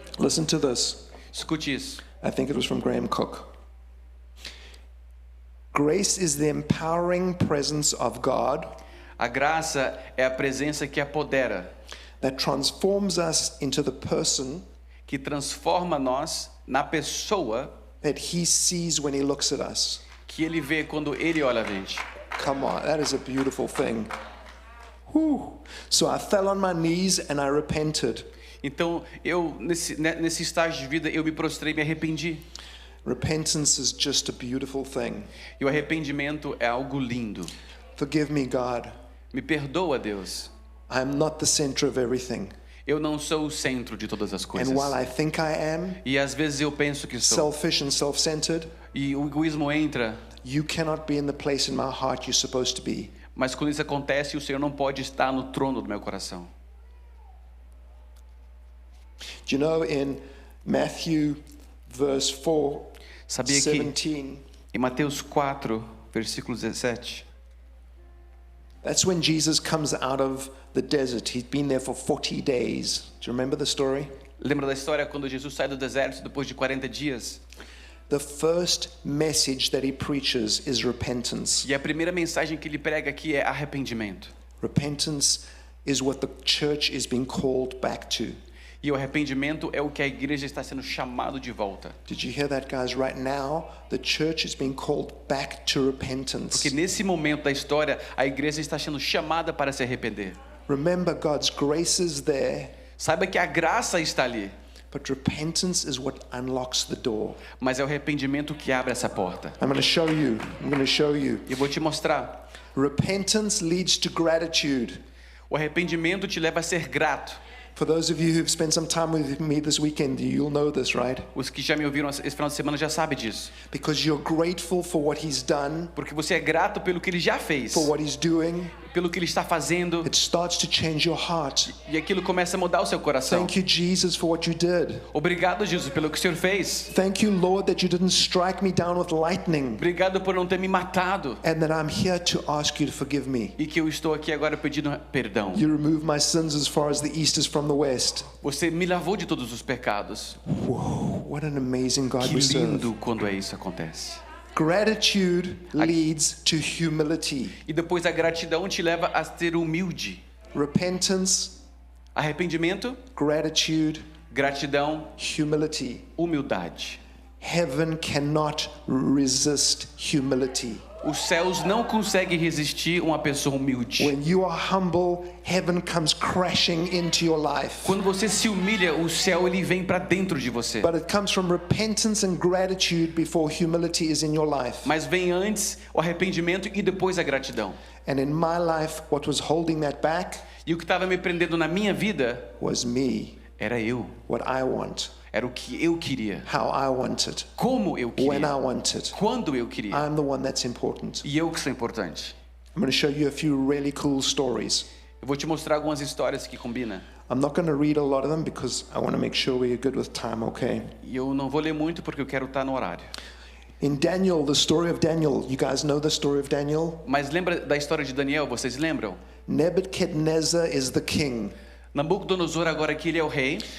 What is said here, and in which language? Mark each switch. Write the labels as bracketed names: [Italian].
[English] Listen to this. [Portuguese] Escute isso. [English] I think it was from Graham Cook. Grace is the empowering presence of God [Portuguese] A graça é a presença que apodera, [English] that transforms us into the person [Portuguese] que transforma nós na pessoa [English] that He sees when He looks at us. [Portuguese] que Ele vê quando Ele olha a gente. [English] Come on, that is a beautiful thing. So I fell on my knees and I repented. [Portuguese] Então, nesse estágio de vida, eu me prostrei e me arrependi. [English] Repentance is just a beautiful thing. [Portuguese] E o arrependimento é algo lindo. [English] Forgive me, God. [Portuguese] Me perdoa, Deus. [English] I am not the center of everything. [Portuguese] Eu não sou o centro de todas as coisas. [English] And while I think I am, [Portuguese] E às vezes eu penso que sou. [English] selfish and self-centered, [Portuguese] E o egoísmo entra. [English] you cannot be in the place in my heart you're supposed to be. [Portuguese] Mas quando isso acontece, o Senhor não pode estar no trono do meu coração. [English] Do you know in Matthew verse 4, [Portuguese] Sabia que [English] 17, [Portuguese] em Mateus 4, versículo 17, [English] that's when Jesus comes out of the desert. He's been there for 40 days. Do you remember the story? [Portuguese] lembra da história quando Jesus sai do deserto depois de 40 dias? [English] The first message that he preaches is repentance. [Portuguese] E a primeira mensagem que ele prega aqui é arrependimento. [English] Repentance is what the church is being called back to. [Portuguese] E o arrependimento é o que a igreja está sendo chamado de volta. [English] Did you hear that, guys? Right now, the church is being called back to repentance. [Portuguese] Porque nesse momento da história, a igreja está sendo chamada para se arrepender. [English] Remember, God's grace is there, [Portuguese] Saiba que a graça está ali, [English] but repentance is what unlocks the door. [Portuguese] mas é o arrependimento que abre essa porta. [English] I'm going to show you. I'm going to show you. [Portuguese] Eu vou te mostrar. [English] Repentance leads to gratitude. [Portuguese] O arrependimento te leva a ser grato. [English] For those of you who've spent some time with me this weekend, you'll know this, right? [Portuguese] Os que já me ouviram esse final de semana já sabem disso. [English] Because you're grateful for what He's done, [Portuguese] Porque você é grato pelo que ele já fez, [English] for what He's doing. [Portuguese] pelo que ele está fazendo, [English] It starts to change your heart. [Portuguese] e aquilo começa a mudar o seu coração. [English] Thank you, Jesus, for what you did. [Portuguese] Obrigado, Jesus, pelo que o Senhor fez. [English] Thank you, Lord, that you didn't strike me down with lightning, [Portuguese] Obrigado por não ter me matado. [English] and that I'm here to ask you to forgive me. [Portuguese] E que eu estou aqui agora pedindo perdão. [English] You remove my sins as far as the east is from the west. [Portuguese] Você me lavou de todos os pecados. [English] Whoa, what an amazing God [Portuguese] Que [English] we serve. [Portuguese] lindo quando é isso acontece. [English] Gratitude leads to humility. [Portuguese] E depois a gratidão te leva a ser humilde. [English] Repentance, [Portuguese] Arrependimento, [English] gratitude, [Portuguese] gratidão, [English] humility. [Portuguese] humildade. [English] Heaven cannot resist humility. [Portuguese] Os céus não conseguem resistir uma pessoa humilde. [English] When you are humble, heaven comes crashing into your life. [Portuguese] Quando você se humilha, o céu ele vem para dentro de você. [English] But it comes from repentance and gratitude before humility is in your life. [Portuguese] Mas vem antes o arrependimento e depois a gratidão. [English] And in my life, what was holding that back [Portuguese] E o que estava me prendendo na minha vida [English] was me, [Portuguese] era eu. [English] what I want, [Portuguese] Era o que eu queria. [English] how I want it, [Portuguese] Como eu [English] when I [Portuguese] queria. [English] want it. [Portuguese] Quando eu queria. [English] I'm the one that's important. [Portuguese] E eu que sou importante. [English] I'm going to show you a few really cool stories. [Portuguese] Eu vou te mostrar algumas histórias que combinam. [English] I'm not going to read a lot of them because I want to make sure we're good with time, okay? [Portuguese] E eu não vou ler muito porque eu quero estar no horário. [English] In Daniel, the story of Daniel, you guys know the story of Daniel? [Portuguese] Mas lembra da história de Daniel? Vocês lembram? [English] Nebuchadnezzar is the king. [Portuguese] Nabucodonosor agora aqui ele é o rei.